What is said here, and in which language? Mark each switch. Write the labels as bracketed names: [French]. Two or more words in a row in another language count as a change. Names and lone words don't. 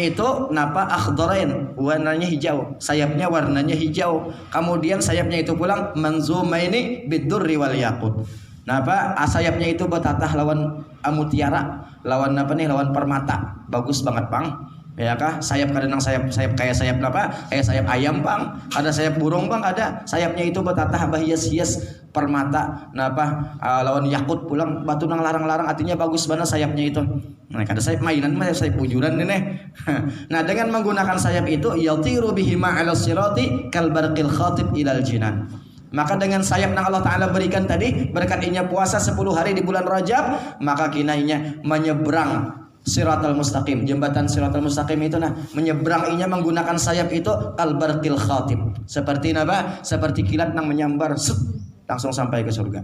[Banjar] itu napa akhdarain warnanya hijau sayapnya warnanya hijau kemudian sayapnya itu pulang [Arabic] منظومين بالدر والياقوت [Banjar] napa sayapnya itu bertatah lawan mutiara lawan apa nih lawan permata bagus banget bang ya kah sayap kadang sayap kayak sayap apa kayak sayap ayam bang ada sayap burung bang ada sayapnya itu bertatah hias-hias permata napa lawan yakut pulang batu nang larang-larang artinya bagus banget sayapnya itu. Nah kada sayap mainan mah sayap bujuran nih. [Arabic] Nah dengan menggunakan sayap itu يطير بهما على الصراط كالبرق الخاطف إلى الجنان. [Banjar] Maka dengan sayap yang Allah Ta'ala berikan tadi berkat inya puasa 10 hari di bulan Rajab maka kinainya menyeberang Siratal Mustaqim jembatan Siratal Mustaqim itu menyeberang inya menggunakan sayap itu [Arabic] البرق الخاطف [Banjar] seperti apa? Seperti kilat yang menyambar langsung sampai ke surga.